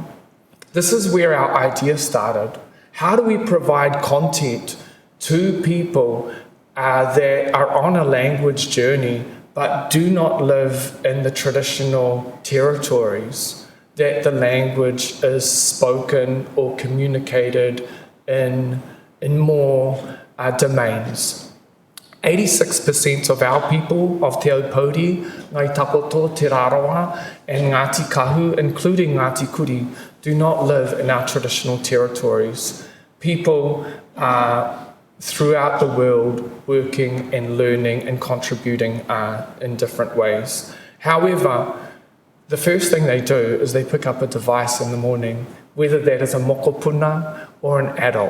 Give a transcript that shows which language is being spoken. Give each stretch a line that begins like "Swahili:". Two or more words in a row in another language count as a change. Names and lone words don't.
English: This is where our idea started. How do we provide content to people that are on a language journey but do not live in the traditional territories that the language is spoken or communicated in more domains? 86% of our people of Te Aupōuri, Ngāi Tapoto, Te Raroa, and Ngāti Kahu, including Ngāti Kuri, do not live in our traditional territories. People are throughout the world working and learning and contributing in different ways. However, the first thing they do is they pick up a device in the morning, whether that is a mokopuna or an adult.